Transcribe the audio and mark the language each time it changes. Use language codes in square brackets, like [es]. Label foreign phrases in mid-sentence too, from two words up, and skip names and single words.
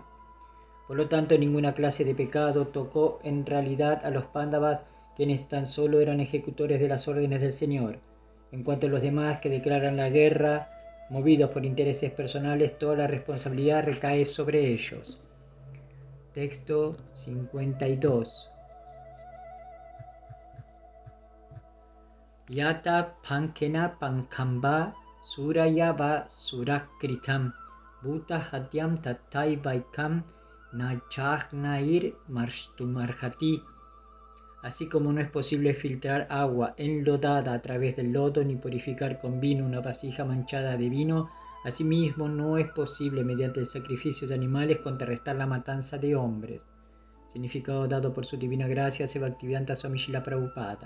[es] Por lo tanto, ninguna clase de pecado tocó en realidad a los Pándavas, quienes tan solo eran ejecutores de las órdenes del Señor. En cuanto a los demás que declaran la guerra, movidos por intereses personales, toda la responsabilidad recae sobre ellos. Texto 52. [sa] यथा पङ्केन पङ्काम्भः सुरया वा सुराकृतम् भूत हत्यां तथै वैकां नयज्ञैर् मार्ष्टुमर्हति. [es] Así como no es posible filtrar agua enlodada a través del lodo ni purificar con vino una vasija manchada de vino, asimismo no es posible mediante el sacrificio de animales contrarrestar la matanza de hombres. Significado dado por su divina gracia, Bhaktivedanta Swami Srila Prabhupada.